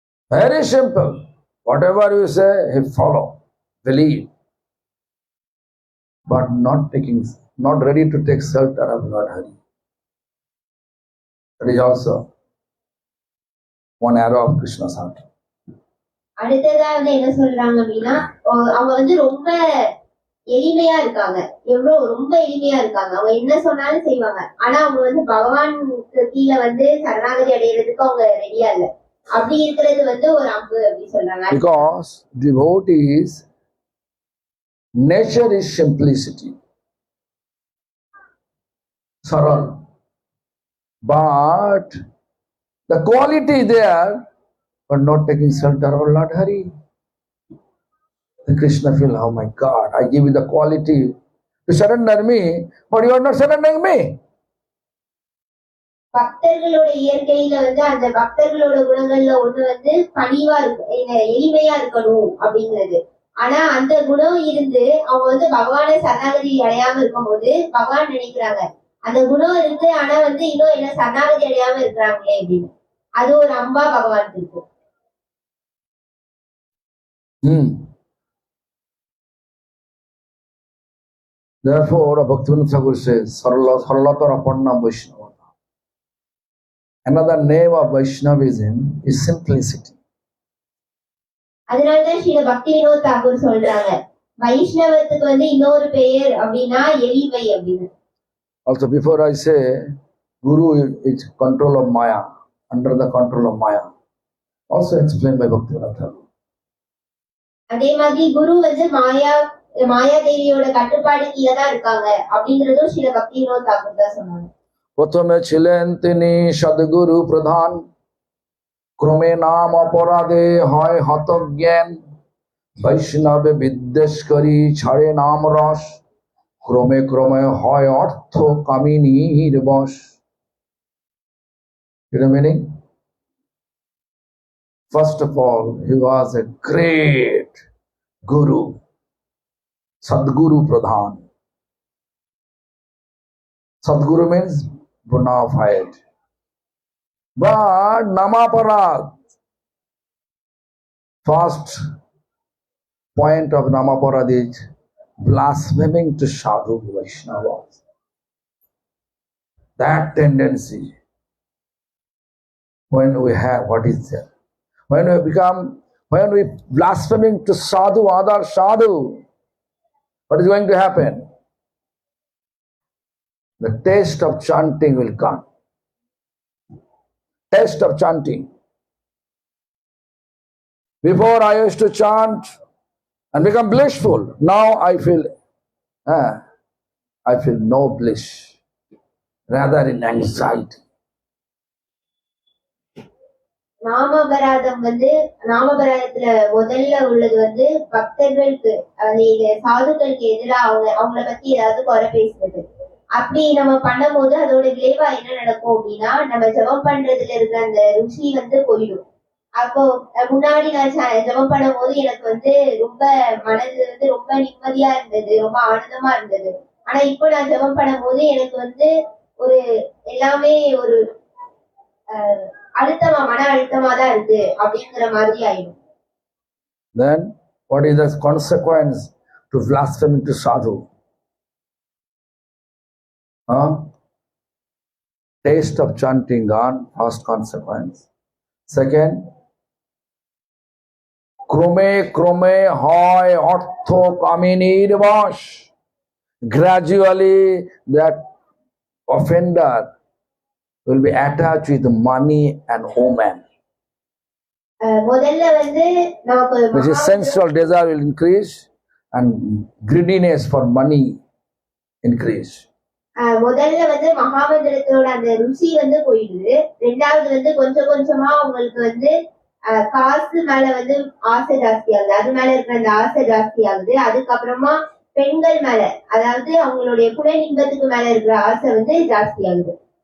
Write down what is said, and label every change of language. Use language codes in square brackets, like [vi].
[en] Very simple. Whatever you say, he follow, believe. But not ready to take shelter of Lord Hari. That is also one arrow of Krishna's heart. [ta] அடுத்ததா வந்து என்ன சொல்றாங்க அப்படின்னா, அவங்க வந்து ரொம்ப எளிமையா இருக்காங்க. ரொம்ப எளிமையா இருக்காங்க. அவங்க என்ன சொன்னாலும் செய்வாங்க. ஆனா அவங்க வந்து பகவானுக்கு கீழே வந்து சரணாகதி அடையிறதுக்கு அவங்க ரெடியா இல்ல. அப்படி இருக்கிறது வந்து ஒரு அம்பு அப்படி சொல்றாங்க. [en] Because devotees nature is simplicity, saral, but the quality is there, but not taking shelter of Lord Hari. The Krishna feel, oh my God, I give you the quality to surrender me, but you are not surrendering me. [ta] பக்தர்களோட இயற்கையில வந்து அந்த பக்தர்களோட குணங்கள்ல ஒண்ணு வந்து பணிவா இருக்கு, எளிமையா இருக்கணும் அப்படிங்கிறது. ஆனா அந்த குணம் இருந்து அவங்க வந்து பகவானை சரணாகதி அடையாம இருக்கும் போது பகவான் நினைக்கிறாங்க அந்த குணம் இருக்கு, ஆனா வந்து இன்னும் என்ன சரணாகதி அடையாம இருக்கிறாங்களே அப்படின்னு. அது ஒரு அம்பா பகவானுக்கு இருக்கும். [en] Therefore, Bhaktivinoda Thakur says, Saralatara Panna Vaishnava. Another name of Vaishnavism is simplicity. [ta] அதனாலதான் ஸ்ரீல பக்தி வினோத் தாக்கூர் சொல்றாங்க, வைஷ்ணவத்துக்கு வந்து இன்னொரு பெயர் அப்படின்னா எளிமை அப்படின்னு. [en] Also, before I say, Guru is control of Maya, under the control of Maya. Also explained by Bhaktivinoda Thakur. [ta] அதே மாதிரி குரு வந்து மாயாதேவியோட கட்டுப்பாடு கீழே தான் இருக்காங்க அப்படிங்கறதும் ஸ்ரீல பக்தி வினோத் தாக்கூர் தான் சொன்னாங்க. [bn] প্রথমে ছিলেন তিনি সদ্গুরু প্রধান, ক্রমে নাম অপরাধে হয় হতজ্ঞান, বৈষ্ণবে বিদ্বেষ করি ছাড়ে নাম রস, ক্রমে ক্রমে হয় অর্থ কামিনীর বশ. [en] You know meaning? First of all, he was a great guru, Sadguru Pradhan. Sadguru means bona fide. But Namaparad, first point of Namaparad is blaspheming to Sadhu Vaishnavas. That tendency, when we have, what is there? When we blaspheming to Sadhu, other Sadhu, what is going to happen? The taste of chanting will come. Taste of chanting. Before I used to chant and become blissful. Now I feel no bliss, rather in anxiety. [ta] நாமபராதத்துல முதல்ல உள்ளது வந்து பக்தர்களுக்கு சாதுக்களுக்கு எதிராக அவங்கள பத்தி ஏதாவது குறை பேசுறது. அப்படி நம்ம பண்ணும்போது அதோட விளைவா என்ன நடக்கும் அப்படின்னா, நம்ம ஜெபம் பண்றதுல இருக்கிற அந்த ருசி வந்து போயிடும். அப்போ முன்னாடி நான் ஜெபம் பண்ணும் போது எனக்கு வந்து ரொம்ப மனது வந்து ரொம்ப நிம்மதியா இருந்தது, ரொம்ப ஆனந்தமா இருந்தது. ஆனா இப்போ நான் ஜெபம் பண்ணும் போது எனக்கு வந்து ஒரு எல்லாமே ஒரு மன அழுத்தமா தான் இருக்கு அப்படிங்கிற மாதிரி ஆயிடும். [en] Then what is the consequence to blasphemy to Sadhu? Taste of chanting gone, first consequence. Second, [bn] ক্রমে হয় অর্থ কামিনীর বশ. [en] Gradually that offender will be attached with money and woman. [ta] முதல்ல வந்து நமக்கு [en] Which is sensual desire will increase and greediness for money increase. [ta] முதல்ல வந்து மகாமந்திரத்தோட அந்த ருசி வந்து போயிடுது. ரெண்டாவது வந்து கொஞ்சம் கொஞ்சமா உங்களுக்கு வந்து காசு மேல வந்து ஆசை ஜாஸ்தி ஆகுது, அது மேல இருக்கிற அந்த ஆசை ஜாஸ்தி ஆகுது. அதுக்கப்புறமா பெண்கள் மேல, அதாவது அவங்களுடைய புல இன்பத்துக்கு மேல இருக்கிற ஆசை வந்து ஜாஸ்தி ஆகுது.